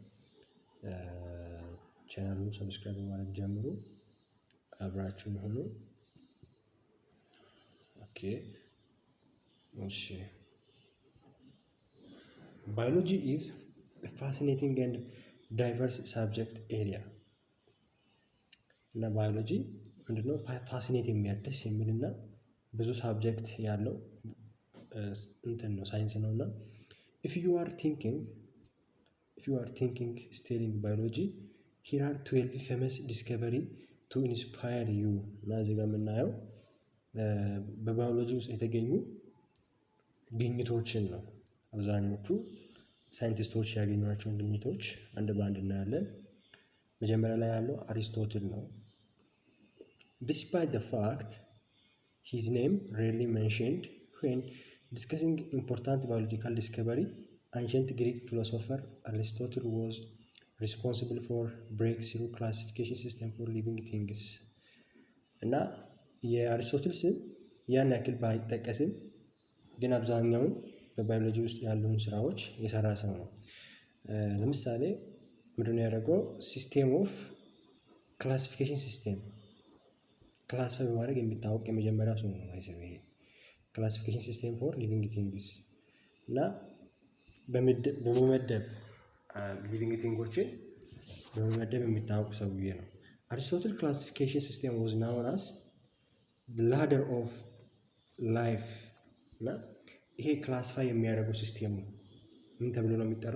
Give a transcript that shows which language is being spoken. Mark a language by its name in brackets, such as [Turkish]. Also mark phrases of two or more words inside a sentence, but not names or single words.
[Amharic] ቻናሉን ሰብስክራይብ በማድረግ ጀምሩ። አብራችሁን ሁኑ። ኦኬ እሺ። [English] biology is fascinating and diverse subject area [Amharic] እና ባዮሎጂ ምንድነው? ፋሲኔት የሚያደስ የሚልና ብዙ ሳብጀክት ያለው እንትን ነው ሳይንስ ነው እና [English] if you are thinking studying biology here are 12 famous discovery to inspire you [Amharic] እና እዚህ ጋር የምናየው በባዮሎጂ ውስጥ የተገኙ ግኝቶችን ነው። አብዛኞቹ ሳይንቲስቶች ያገኟቸውን ግኝቶች አንድ በአንድ እናያለን። መጀመሪያ ላይ ያለው አሪስቶትል ነው። [English] Despite the fact his name rarely mentioned when discussing important biological discovery, ancient Greek philosopher Aristotle was responsible for breakthrough classification system for living things [Amharic] እና የአሪስቶትል ስም ያን ያክል ባይጠቀስም ግን አብዛኛውን በባዮሎጂ ውስጥ ያሉን ስራዎች የሰራ ሰው ነው። ለምሳሌ ምንድነው ያደረገው? [English] system of classification system [Amharic] ክላሲፋይ በማድረግ የሚታወቅ የመጀመሪያው ሰው ነው። ይሄ [English] classification system for living things [Amharic] እና በመመደብ ሊቪንግ ቲንጎችን በመመደብ የሚታወቅ ሰውዬ ነው። አሪስቶትል [English] classification system was known as ladder of life [Amharic] እና ይሄ ክላሲፋይ የሚያደርገው ሲስቴም ነው። ምን ተብሎ ነው የሚጠራ?